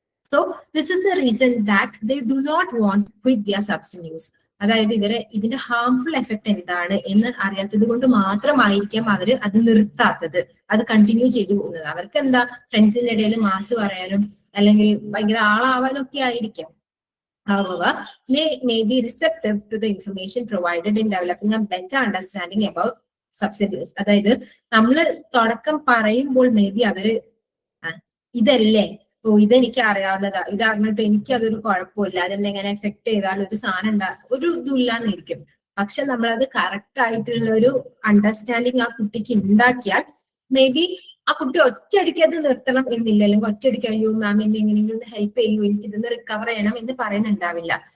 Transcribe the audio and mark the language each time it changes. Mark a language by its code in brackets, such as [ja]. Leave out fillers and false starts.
[en] So this is the reason that they do not want quit their substance use. [ml] അതായത് ഇതിന്റെ harmful effect എന്താണ് എന്ന് അറിയാത്തത് കൊണ്ട് മാത്രമായിരിക്കാം അവര് അത് നിർത്താത്തത്, അത് കണ്ടിന്യൂ ചെയ്തു പോകുന്നത്. അവർക്ക് എന്താ, ഫ്രണ്ട്സിന്റെ ഇടയിൽ മാസ് പറയാനും അല്ലെങ്കിൽ ഭയങ്കര ആളാവാനും ഒക്കെ ആയിരിക്കാം. [en] However, they may be receptive to the information provided in developing a better understanding about substance use. [ml] അതായത് നമ്മൾ തുടക്കം പറയുമ്പോൾ മേ ബി അവര് ഇതല്ലേ, ഇതെനിക്ക് അറിയാവുന്നതാ, ഇതറിഞ്ഞിട്ട് എനിക്ക് അതൊരു കുഴപ്പമില്ല, അതെന്നെ എങ്ങനെ എഫക്ട് ചെയ്താൽ ഒരു സാധനം ഒരു ഇല്ലാന്നിരിക്കും. പക്ഷെ നമ്മളത് കറക്റ്റ് ആയിട്ടുള്ള ഒരു അണ്ടർസ്റ്റാൻഡിങ് ആ കുട്ടിക്ക് ഉണ്ടാക്കിയാൽ മേ ബി ആ കുട്ടി ഒറ്റയടിക്ക് അത് നിർത്തണം എന്നില്ല, അല്ലെങ്കിൽ ഒറ്റയടിക്ക് അയ്യോ മാം എന്നെ എങ്ങനെയെങ്കിലും ഹെൽപ്പ് ചെയ്യൂ, എനിക്ക് ഇതൊന്ന് റിക്കവർ ചെയ്യണം എന്ന് പറയുന്നുണ്ടാവില്ല.